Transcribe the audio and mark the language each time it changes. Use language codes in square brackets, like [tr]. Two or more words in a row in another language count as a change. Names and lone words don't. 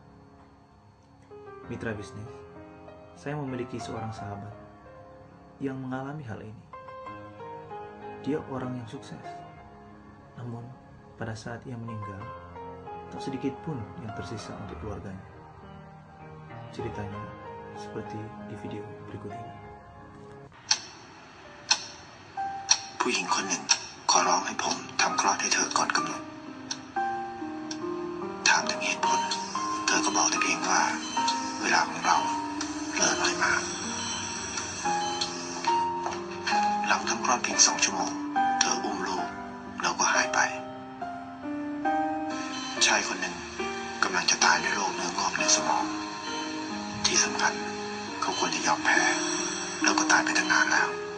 [id] Mitra bisnis, saya memiliki seorang sahabat yang mengalami hal ini. Dia orang yang sukses, namun pada saat ia meninggal, tak sedikit pun yang tersisa untuk keluarganya. Ceritanya seperti di video berikut ini. [th] ผู้หญิงคนหนึ่งขอร้องให้ผมทำคลอดให้เธอก่อนกำหนด ถามถึงเหตุผลเธอก็บอกแต่เพียงว่าเวลาของเราเหลือน้อยมาก หลังทำคลอดเพียง2 ชั่วโมงเธออุ้มลูกแล้วก็หายไป ชายคนหนึ่งกำลังจะตายด้วยโรคเนื้องอกในสมอง ที่สำคัญเขาควรจะยอมแพ้แล้วก็ตายไปตั้งนานแล้ว